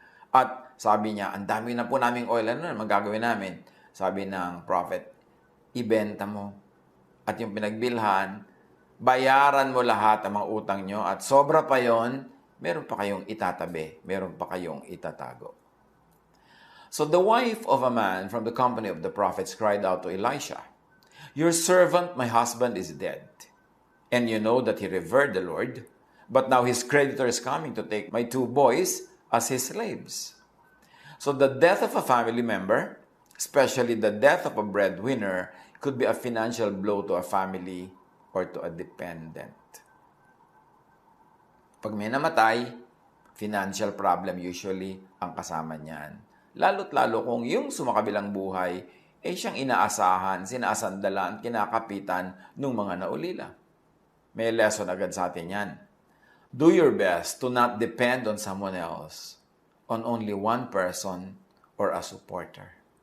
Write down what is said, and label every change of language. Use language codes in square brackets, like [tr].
[tl] At sabi niya, ang dami na po naming oil, ano na magagawin namin? Sabi ng prophet, ibenta mo. At yung pinagbilhan, bayaran mo lahat ang mga utang nyo at sobra pa yon, meron pa kayong itatabi, meron pa kayong itatago. [en] So the wife of a man from the company of the prophets cried out to Elisha, "Your servant, my husband, is dead. And you know that he revered the Lord, but now his creditor is coming to take my 2 boys as his slaves." So the death of a family member, especially the death of a breadwinner, could be a financial blow to a family or to a dependent. [tl] Pag may namatay, [en] financial problem usually [tl] ang kasama niyan. Lalo't lalo kung yung sumakabilang buhay ay siyang inaasahan, sinasandalan, kinakapitan ng mga naulila. May lesson agad sa atin yan. [en] Do your best to not depend on someone else, on only one person or a supporter.